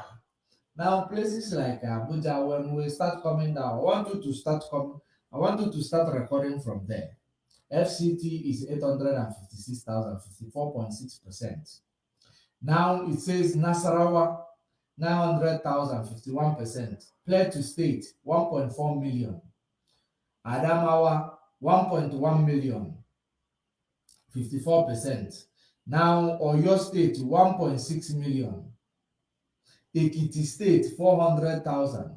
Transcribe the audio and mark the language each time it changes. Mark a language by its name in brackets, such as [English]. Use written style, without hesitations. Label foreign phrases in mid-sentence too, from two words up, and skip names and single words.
[English] Now, places like Abuja, when we start coming down, I want you to start recording from there. FCT is 856,000, 54.6%. Now it says Nasarawa, 900,000, 51%. Plateau State, 1.4 million. Adamawa, 1.1 million, 54%. Now Oyo State, 1.6 million. Ekiti State, 400,000.